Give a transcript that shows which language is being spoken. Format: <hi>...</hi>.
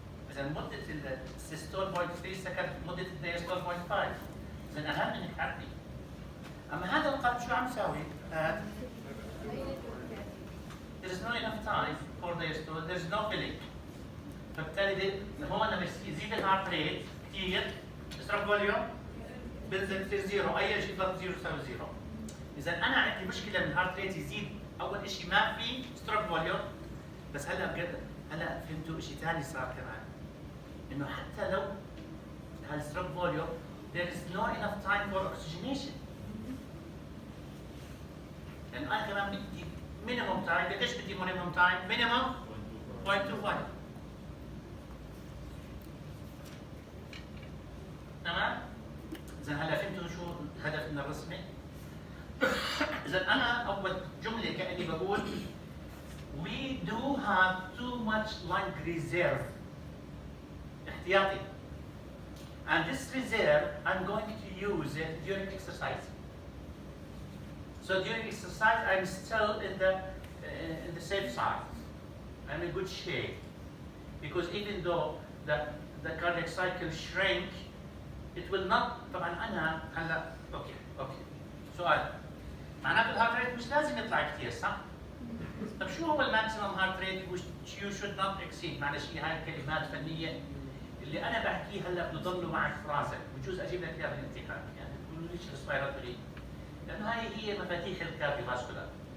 <ar>إذا مدة السيستول 0.3 سكند، مدة الديستول 0.5. إذا أهم إنك تعرفي. أما هذا القلب شو عم يساوي؟</ar> <en>There is no enough time for diastole, there is no filling.</en> <ar>فبالتالي هون لما يزيد الهارت ريت كثير، ستروك فوليوم بنزل تصير زيرو، أي شيء ضرب زيرو يساوي زيرو. إذا أنا عندي مشكلة من الهارت ريت يزيد، أول شيء ما في ستروك فوليوم، بس هلا بجد هلا فهمتوا شيء ثاني صار كمان، إنه حتى لو هالستروك فوليوم</ar> <en>there is no enough time for oxygenation.</en> <ar>لأنه أنا كمان بدي مينيموم تايم، قديش بدي مينيموم تايم؟ مينيموم 0.25. تمام؟ إذا هلا فهمتوا شو الهدف من الرسمة؟ إذا أنا أول جملة كأني بقول</ar> <en>we do have too much lung reserve.</en> <ar>احتياطي.</ar> <en>And this reserve I'm going to use it during exercise. So during exercise I'm still in the safe side. I'm in good shape. Because even though the cardiac cycle shrink, it will not.</en> <ar>طبعا أنا هلا أوكي. سؤال. معناته الهارت ريت مش لازم يطلع كثير صح؟ طيب شو هو الماكسيمم هارت ريت</ar> <en>which you should not exceed؟</en> <ar>معلش هاي كلمات فنية اللي أنا بحكيه هلا بضلوا معك في راسك، بجوز أجيب لك إياها بالامتحان، يعني تقولوا ليش الريسبيراتوري؟ لأنه هاي هي مفاتيح الكارديو فاسكولار.</ar>